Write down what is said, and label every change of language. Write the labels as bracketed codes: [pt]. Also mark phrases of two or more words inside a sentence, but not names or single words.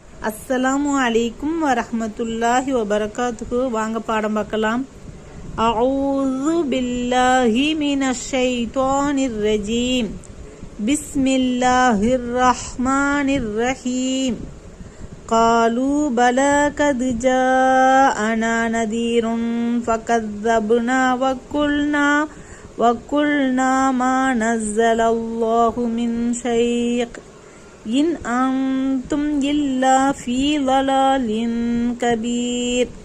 [ar] السلام عليكم ورحمة الله وبركاته. [ta] வாங்க பாடம் பார்க்கலாம். [ar] أعوذ بالله من الشيطان الرجيم. بسم الله الرحمن الرحيم. قالوا بلى قد جاءنا نذير فكذبنا وقلنا ما نزل الله من شيء إن أنتم إلا في ضلال كبير.